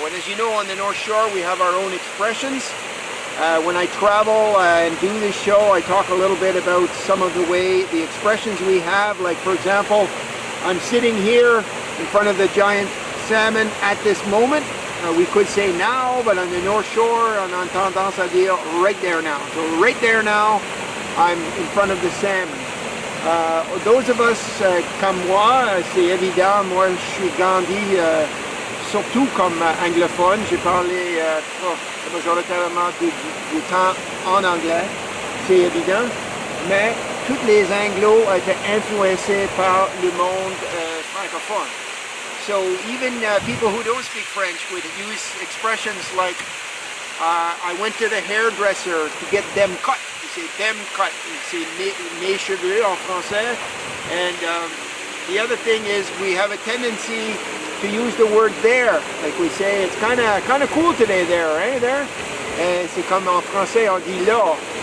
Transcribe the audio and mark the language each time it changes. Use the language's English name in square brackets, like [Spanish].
[English] And as you know, on the North Shore we have our own expressions. When I travel and do this show, I talk a little bit about some of the expressions we have. Like, for example, I'm sitting here in front of the giant salmon at this moment. We could say now, but on the North Shore, [French] on a tendance à dire [English] right there now. So right there now, I'm in front of the salmon. Those of us [French] comme moi, c'est évident, moi je suis grandi surtout comme anglophone. J'ai parlé majoritairement du temps en anglais, c'est évident, mais tous les anglos étaient influencés par le monde francophone. [English] So even people who don't speak French would use expressions like, I went to the hairdresser to get them cut. You say them cut. You say [French] mes cheveux en français. [English] And the other thing is we have a tendency to use the word there. Like we say, it's kind of cool today there, eh, there? [French] C'est comme en français on dit là.